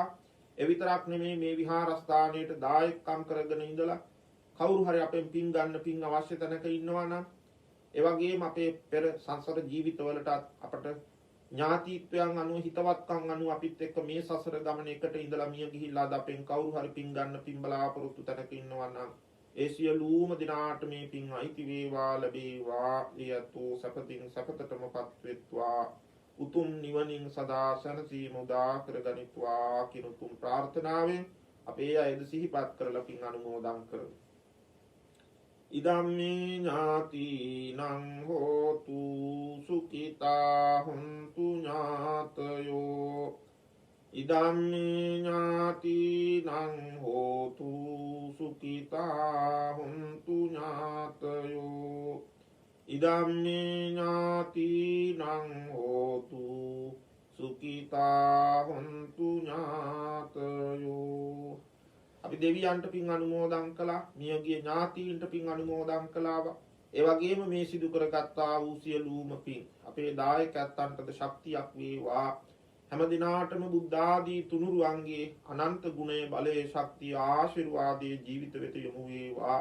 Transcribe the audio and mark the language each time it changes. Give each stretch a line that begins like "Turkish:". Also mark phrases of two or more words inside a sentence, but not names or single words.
Sinhala: එවිතරක් නෙමේ මේ විහාරස්ථානයට දායකම් කරගෙන ඉඳලා කවුරු හරි අපෙන් පින් ගන්න පින් අවශ්‍ය තැනක ඉන්නවා නම් ඒ වගේම අපේ පෙර සංසාර ජීවිතවලට අපට ඥාතිත්වයන් අනුව හිතවත්කම් අනුව අපිත් එක්ක මේ සසර ගමන එකට ඉඳලා මිය ගිහිල්ලා අද අපෙන් කවුරු හරි පින් ගන්න පින් බලාපොරොත්තු තැනක ඉන්නවා නම් ඒ සියලුම දිනාට මේ පින් අයිති වේවා, ලැබේවා. ඊයතු සපතින් සපතටමපත් වෙත්වා. උතුම් නිවනින් සදා සැනසීම උදා කරගනිත්වා කියන උතුම් ප්‍රාර්ථනාවෙන් අපේ අයද සිහිපත් කරලා පින් අනුමෝදන් කරමු.
Pali: ඉදම්මේ ඥාතිනං හෝතු සුඛිතා හුන්තු ඥාතයෝ. ඉදම්මේ ඥාතිනං හෝතු සුඛිතා හුන්තු ඥාතයෝ. ඉදම්මේ ඥාතිනං හෝතු සුඛිතා හුන්තු ඥාතයෝ.
Sinhala: අපි දෙවියන්ට පින් අනුමෝදන් කළා, මියගිය ඥාතීන්ට පින් අනුමෝදන් කළා. ඒ වගේම මේ සිදු කරගත්තා වූ සියලුම පින් අපේ දායකයන්ටද ශක්තියක් වේවා. හැම දිනාටම බුද්ධ ආදී තුනුරුවන්ගේ අනන්ත ගුණය, බලය, ශක්තිය, ආශිර්වාදයේ ජීවිත වෙත යොමු වේවා.